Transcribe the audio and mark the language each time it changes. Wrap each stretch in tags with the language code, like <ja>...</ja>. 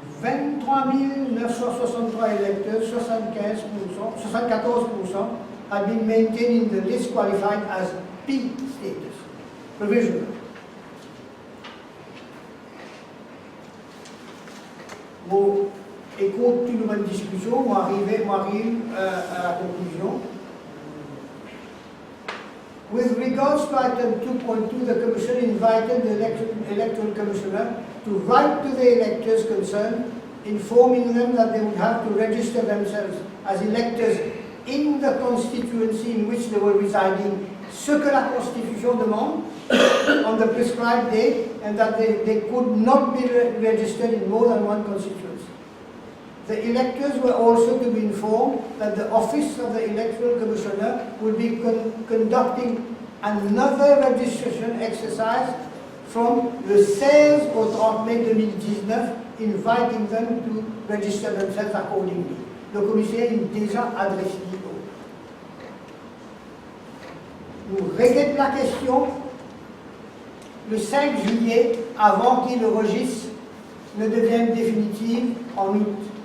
<en>23 963 electors, 74%, had been maintained in the list qualified as P status, provisional.</en> <fr>Bon, et compte tenu de notre discussion, on arrive à la conclusion.</fr> <en>With regards to item 2.2, the Commission invited the Electoral Commissioner to write to the electors concerned, informing them that they would have to register themselves as electors in the constituency in which they were residing,</en> <fr>ce que la Constitution demande,</fr> <en>on the prescribed date, and that they could not be registered in more than one constituency. The electors were also to be informed that the Office of the Electoral Commissioner will be conducting another registration exercise from</en> <fr>le 16 au 30 mai 2019,</fr> <en>inviting them to register themselves accordingly.</en> <fr>Le commissaire est déjà adressé l'autre. Nous réglons la question le 5 juillet, avant que le registre ne devienne définitif en août.</fr>